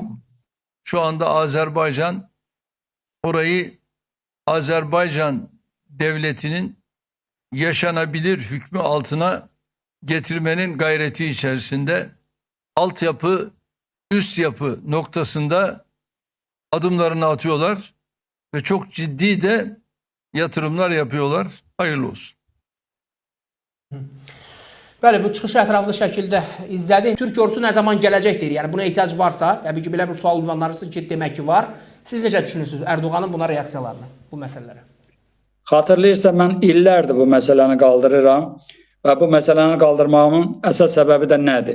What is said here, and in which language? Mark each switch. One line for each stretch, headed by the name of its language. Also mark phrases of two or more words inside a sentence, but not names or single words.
Turkish: Şu anda Azerbaycan orayı Azerbaycan devletinin yaşanabilir hükmü altına getirmenin gayreti içerisinde altyapı, üst yapı noktasında adımlarını atıyorlar ve çok ciddi de yatırımlar yapıyorlar. Hayırlı olsun.
Azerbaijani: Bəli, bu çıxışı ətraflı şəkildə izlədik. Türk ordusu nə zaman gələcəkdir? Yəni buna ehtiyac varsa, təbii ki, belə bir sual ünvanlarınız ki, demək ki var. Siz necə düşünürsünüz Ərdoğanın buna reaksiyalarını, bu məsələlərə? Xatırlayırsa, mən illərdir bu məsələni qaldırıram və bu məsələni qaldırmağımın əsas səbəbi də nədir?